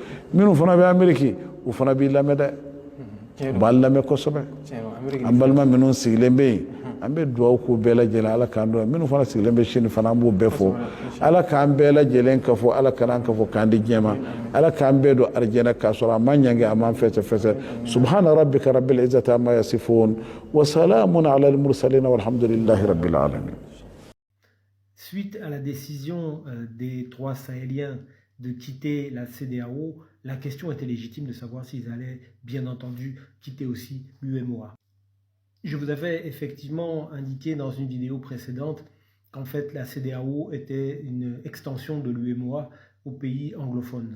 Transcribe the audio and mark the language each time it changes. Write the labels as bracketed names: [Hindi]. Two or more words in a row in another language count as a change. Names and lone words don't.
[Bambara] minnu fana bɛ ameriki u fana b'i lamɛn dɛ u b'a lamɛn kosɛbɛ an balima minnu sigilen bɛ yen an bɛ dugawu k'u bɛɛ lajɛlen ala k'an dɔn minnu fana sigilen bɛ sini fana an b'u bɛɛ fɔ ala k'an bɛɛ lajɛlen ka fɔ ala kan'an ka fɔ k'an di diɲɛ ma ala k'an bɛɛ don arijɛnɛ k'a sɔrɔ a ma ɲangi a ma fɛsɛ fɛsɛ [Arabic] سبحان ربك رب العزة عما يصفون وسلام على المرسلين والحمد لله رب العالمين. [French] Suite à la décision des 3 Sahéliens de quitter la CEDEAO, la question était légitime de savoir s'ils allaient, bien entendu, quitter aussi l'UEMOA. Je vous avais effectivement indiqué dans une vidéo précédente qu'en fait la CEDEAO était une extension de l'UEMOA aux pays anglophones.